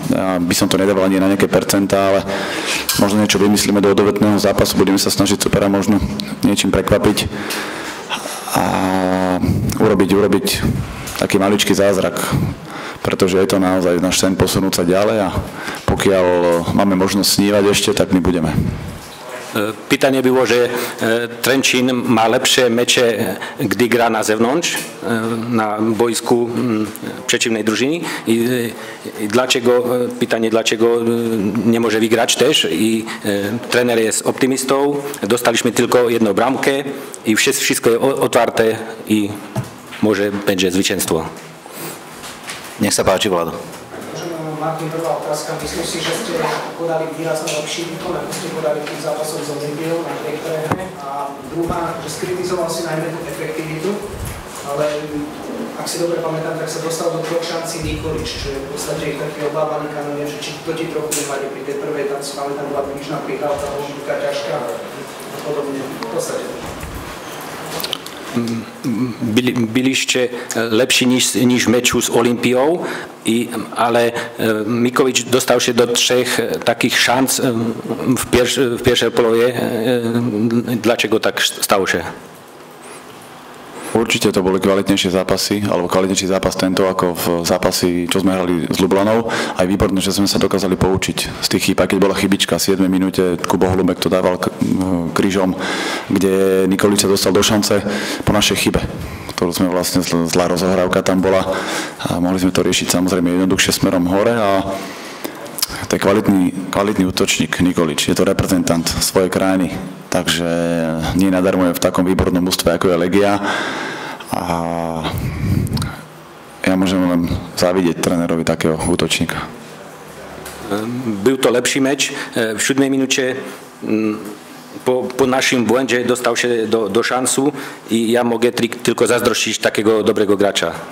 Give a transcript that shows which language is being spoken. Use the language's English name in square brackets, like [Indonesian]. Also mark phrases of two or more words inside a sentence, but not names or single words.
[Slovak] Ja by som to nedával ani na nejaké percentá, ale možno niečo vymyslíme do odovetného zápasu, budeme sa snažiť supera možno niečím prekvapiť a urobiť taký maličký zázrak, pretože je to naozaj náš sen posunúť sa ďalej a pokiaľ máme možnosť snívať ešte, tak my budeme. [Polish] Pytanie było, że Trenčín ma lepsze mecze, gdy gra na zewnątrz, na boisku przeciwnej drużyny i dlaczego nie może wygrać też i trener jest optymistą, dostaliśmy tylko jedną bramkę i wszystko jest otwarte i może będzie zwycięstwo. [Slovak] Nech sa páči, Vlado. Martin, prvá otázka. Myslím si, že ste podali výrazne lepší výkon, ako ste podali tých zápasov z Olympiou na tej hre. A druhá, že skritizoval si najmä tú efektivitu, ale ak si dobre pamätám, tak sa dostal do 2 šancí Nikolič, čo je v podstate taký obávaný kanonier, že či to ti trochu nevadí pri tej prvej, tam si pamätám, bola prílišná prihrávka, bola taká ťažká a podobne. V podstate. [Polish] Byliście lepsi niż w meczu z Olimpią, ale Mikovič dostał się do 3 takich szans w pierwszej połowie. Dlaczego tak stało się? [Slovak] Určite to boli kvalitnejšie zápasy, alebo kvalitnejší zápas tento ako v zápasy, čo sme hrali s Lublanou. Aj výborné, že sme sa dokázali poučiť z tých chýb, aj keď bola chybička v 7. minúte, Kubo Holubek to dával krížom, kde Nikolič sa dostal do šance po našej chybe, ktorú sme vlastne, zlá rozohrávka tam bola a mohli sme to riešiť samozrejme jednoduchšie smerom hore a to je kvalitný útočník Nikolič, je to reprezentant svojej krajiny, takže nie nadarmo je v takom výbornom mužstve, ako je Legia a ja môžem len závidieť trénerovi takého útočníka. [Polish] Był to lepszy mecz. W 7. minucie po naszym błędzie dostał się do szansu i ja mogę tylko zazdrościć takiego dobrego gracza.